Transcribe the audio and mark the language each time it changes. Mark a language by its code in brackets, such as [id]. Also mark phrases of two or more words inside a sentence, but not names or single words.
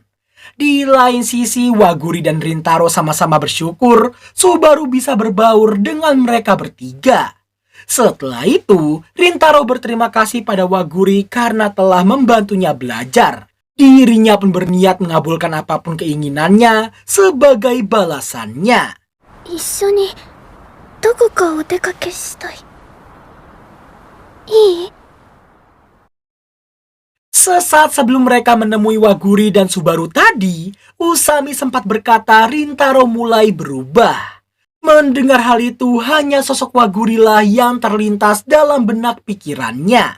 [id] Di lain sisi, Waguri dan Rintaro sama-sama bersyukur Subaru bisa berbaur dengan mereka bertiga. Setelah itu, Rintaro berterima kasih pada Waguri karena telah membantunya belajar. Dirinya pun berniat mengabulkan apapun keinginannya sebagai balasannya. [ja] 一緒にどこかお出かけしたい。いい？ [id] Sesaat sebelum mereka menemui Waguri dan Subaru tadi, Usami sempat berkata Rintaro mulai berubah. Mendengar hal itu, hanya sosok Waguri lah yang terlintas dalam benak pikirannya.